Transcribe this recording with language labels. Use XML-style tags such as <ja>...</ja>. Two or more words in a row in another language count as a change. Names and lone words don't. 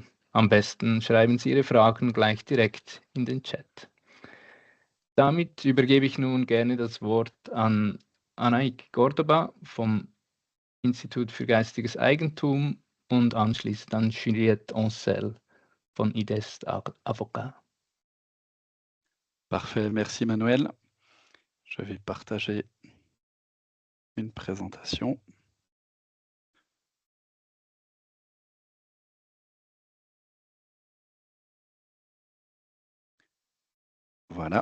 <de>Am besten schreiben Sie Ihre Fragen gleich direkt in den Chat. Damit übergebe ich nun gerne das Wort an Anaïk Cordoba vom Institut für geistiges Eigentum und anschließend dann Juliette Ancel von IDEST Avocat.</de> <fr>Parfait, merci Manuel. Je vais partager une présentation. Voilà.</fr>